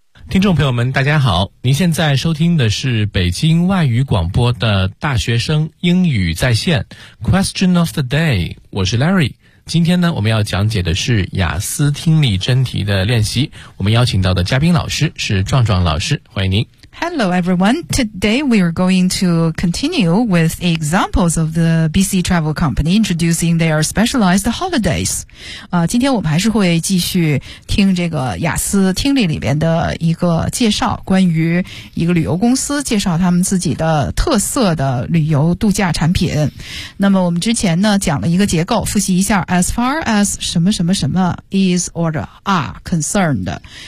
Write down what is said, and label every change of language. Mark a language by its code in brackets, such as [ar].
[zh] 听众朋友们大家好，您现在收听的是北京外语广播的大学生英语在线 [en] Question of the day， [zh] 我是 Larry。今天呢，我们要讲解的是雅思听力真题的练习。我们邀请到的嘉宾老师是壮壮老师，欢迎您。 [en] Hello everyone. Today we are going to continue with examples of the BC Travel Company introducing their specialized holidays. [zh] 今天我们还是会继续听这个雅思听力里边的一个介绍，关于一个旅游公司介绍他们自己的特色的旅游度假产品。那么我们之前呢讲了一个结构，复习一下 [en] as far as [zh] 什么什么什么 [en] is or are concerned.